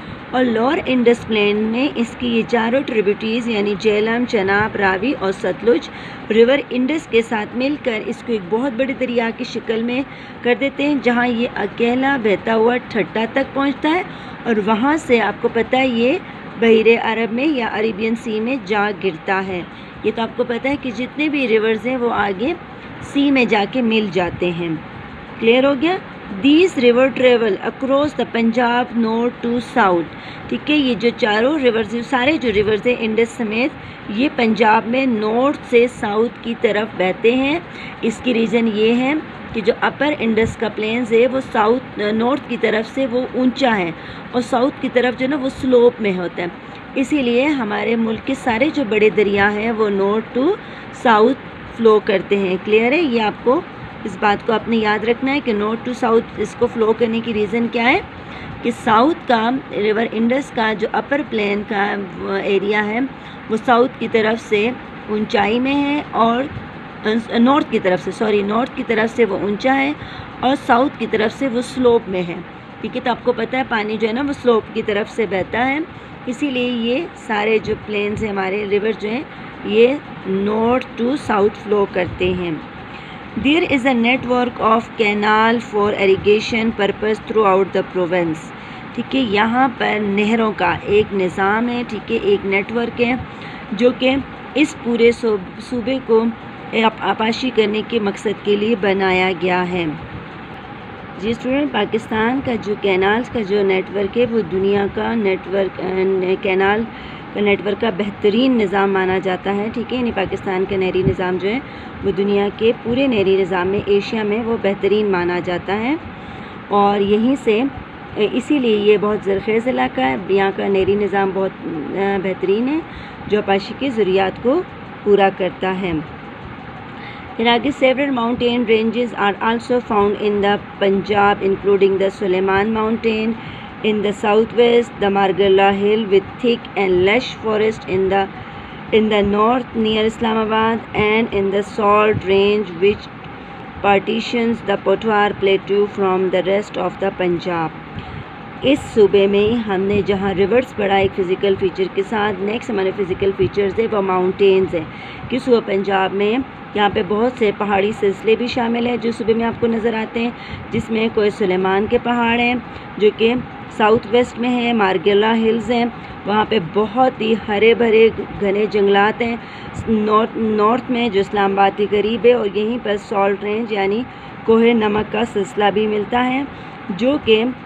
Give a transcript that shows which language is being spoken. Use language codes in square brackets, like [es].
[ur] اور lower Indus plane میں اس کی یہ 4 ٹریبیوٹریز یعنی جیلم، چناب، راوی اور ستلج ریور انڈس کے ساتھ مل کر اس کو ایک بہت بڑے دریا کی شکل میں کر دیتے ہیں، جہاں یہ اکیلا بہتا ہوا ٹھٹا تک پہنچتا ہے، اور وہاں سے آپ کو پتہ ہے یہ بحیر عرب میں یا عربین سی میں جا گرتا ہے. یہ تو آپ کو پتہ ہے کہ جتنے بھی ریورز ہیں وہ آگے سی میں جا کے مل جاتے ہیں. کلیئر ہو گیا. [en] These river travel across the Punjab north to south. [ur] ٹھیک ہے. یہ جو 4 ریورز سارے جو ریورز ہیں انڈس سمیت یہ پنجاب میں نارتھ سے ساؤتھ کی طرف بہتے ہیں. اس کی ریزن یہ ہے کہ جو اپر انڈس کا پلینز ہے وہ نارتھ کی طرف سے وہ اونچا ہے، اور ساؤتھ کی طرف جو نا وہ سلوپ میں ہوتا ہے. اسی لیے ہمارے ملک کے سارے جو بڑے دریا ہیں وہ نارتھ ٹو ساؤتھ فلو کرتے ہیں. کلیئر ہے. یہ آپ کو اس بات کو آپ نے یاد رکھنا ہے کہ نارتھ ٹو ساؤتھ اس کو فلو کرنے کی ریزن کیا ہے کہ ساؤتھ کا ریور انڈس کا جو اپر پلین کا ایریا ہے وہ ساؤتھ کی طرف سے اونچائی میں ہے، اور نارتھ کی طرف سے وہ اونچا ہے، اور ساؤتھ کی طرف سے وہ سلوپ میں ہے. ٹھیک ہے. تو آپ کو پتہ ہے پانی جو ہے نا وہ سلوپ کی طرف سے بہتا ہے، اسی لیے یہ سارے جو پلینز ہیں ہمارے ریور جو ہیں یہ نارتھ ٹو ساؤتھ فلو کرتے ہیں. [en] There is a network of canal for irrigation purpose throughout the province. [ur] ٹھیک ہے. یہاں پر نہروں کا ایک نظام ہے. ٹھیک ہے. ایک نیٹ ورک ہے جو کہ اس پورے صوبے کو آپاشی کرنے کے مقصد کے لیے بنایا گیا ہے. جی اسٹوڈنٹ، پاکستان کا جو کینالز کا جو نیٹ ورک ہے وہ دنیا کا کینال کا نیٹ ورک کا بہترین نظام مانا جاتا ہے. ٹھیک ہے. یعنی پاکستان کا نہری نظام جو ہے وہ دنیا کے پورے نہری نظام میں ایشیا میں وہ بہترین مانا جاتا ہے، اور یہیں سے اسی لیے یہ بہت زرخیز علاقہ ہے. یہاں کا نہری نظام بہت بہترین ہے جو آپاشی کے ضروریات کو پورا کرتا ہے. پھر آگے [en] several mountain ranges are also found in the Punjab including the Suleiman Mountain in the southwest, the Margalla Hill with thick and lush forest in the north near Islamabad, and in the Salt Range which partitions the Potwar Plateau from the rest of the Punjab. [ur] اس صوبے میں ہم نے جہاں rivers پڑھا ایک physical feature کے ساتھ، next ہمارے فزیکل فیچرز ہے وہ ماؤنٹینز ہیں کہ صوبہ پنجاب میں यहाँ पे بہت سے پہاڑی سلسلے بھی شامل ہیں جو صوبے میں آپ کو نظر آتے ہیں، جس میں کوہ سلیمان کے پہاڑ ہیں جو کہ ساؤتھ ویسٹ میں ہے، مارگیلا ہلز ہیں، وہاں پہ بہت ہی ہرے بھرے گھنے جنگلات ہیں۔ نارتھ میں جو اسلام آباد کے قریب ہے، اور یہیں پر سالٹ رینج یعنی کوہ نمک کا سلسلہ بھی ملتا ہے جو کہ